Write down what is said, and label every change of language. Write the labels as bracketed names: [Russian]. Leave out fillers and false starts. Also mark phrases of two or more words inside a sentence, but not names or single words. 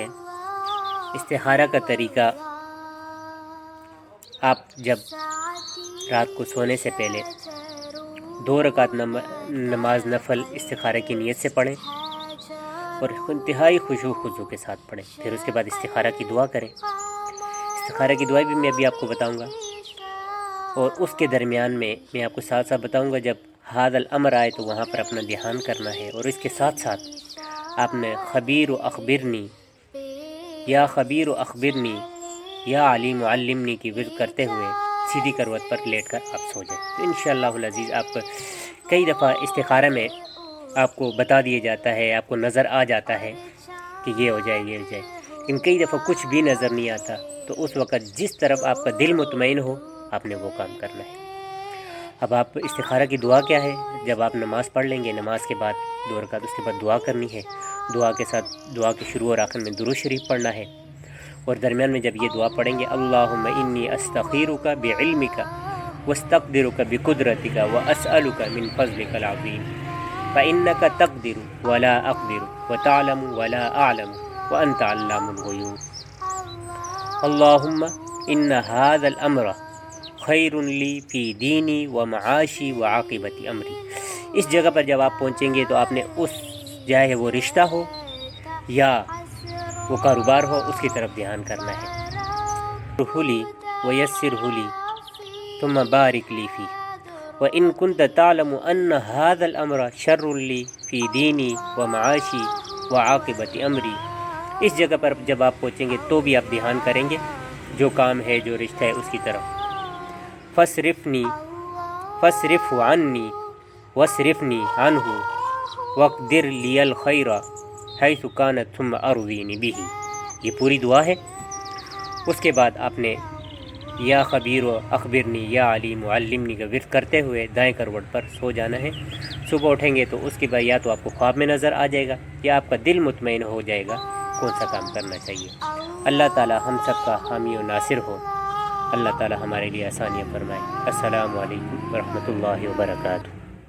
[Hindi] इस्तिखारा का तरीका, आप जब रात को सोने से पहले 2 रकात नमाज नफल इस्तिखारा की नीयत से पढ़ें और इंतहाई खुशू खुजू के साथ पढ़ें। फिर उसके बाद इस्तिखारा की दुआ करें। इस्तिखारा की दुआ भी मैं अभी आपको बताऊंगा, और उसके दरमियान में मैं आपको साथ साथ बताऊंगा जब [Arabic] هذا الأمر [Hindi] आए तो वहाँ पर अपना ध्यान करना है। और इसके साथ साथ आपने [Arabic] خبير وأخبرني يا عليم علمني [Hindi] की विर्द करते हुए सीधी करवट पर लेटकर आप सो जाएं। तो [Arabic] إن شاء الله العزيز [Hindi] आप कई दफ़ा इस्तिखारा में आपको बता दिया जाता है, आपको नज़र आ जाता है कि ये हो जाए ये हो जाए, लेकिन कई दफ़ा कुछ भी नज़र नहीं आता। तो उस वक़्त जिस तरफ आपका दिल मुतमईन हो, आपने वो काम करना है। अब आप इस्तिखारा की दुआ क्या है? जब आप नमाज़ पढ़ लेंगे, नमाज के बाद 2 रकात, उसके बाद दुआ करनी है। दुआ के साथ दुआ के शुरू और आखिर में दुरूद शरीफ पढ़ना है। और दरमियान में जब ये दुआ पढ़ेंगे, [Arabic] اللهم إني أستخيرك بعلمك وأستقدرك بقدرتك وأسألك من فضلك العظيم فإنك تقدر ولا أقدر وتعلم ولا أعلم وأنت علام الغيوب. اللهم إن هذا الأمر خير لي في ديني ومعاشي وعاقبة أمري. [Hindi] इस जगह पर जब आप पहुँचेंगे तो आपने उस, चाहे वो रिश्ता हो या वो कारोबार हो, उसकी तरफ ध्यान करना है। [Arabic] هلي ويسر هلي ثم بارك لي في وإن كنت تعلم أن هذا الأمر شر لي في ديني ومعاشي وعاقبة أمري. [Hindi] इस जगह पर जब आप पहुँचेंगे तो भी आप ध्यान करेंगे जो काम है, जो रिश्ता है, उसकी तरफ। [Arabic] فاصرفه عني واصرفني عنه واقدر لي الخير حيث كان ثم أرضني به. [Hindi] ये पूरी दुआ है। उसके बाद आपने [Arabic] يا خبير وأخبرني يا عليم وعلمني [Hindi] का विर्द करते हुए दाएं करवट पर सो जाना है। सुबह उठेंगे तो उसके बाद या तो आपको ख्वाब में नज़र आ जाएगा या आपका दिल मुतमईन हो जाएगा कौन सा काम करना चाहिए। अल्लाह ताला हम सब का हामी और नासिर हो। अल्लाह ताला हमारे लिए आसानियाँ फरमाए। [Arabic] السلام عليكم ورحمة الله وبركاته.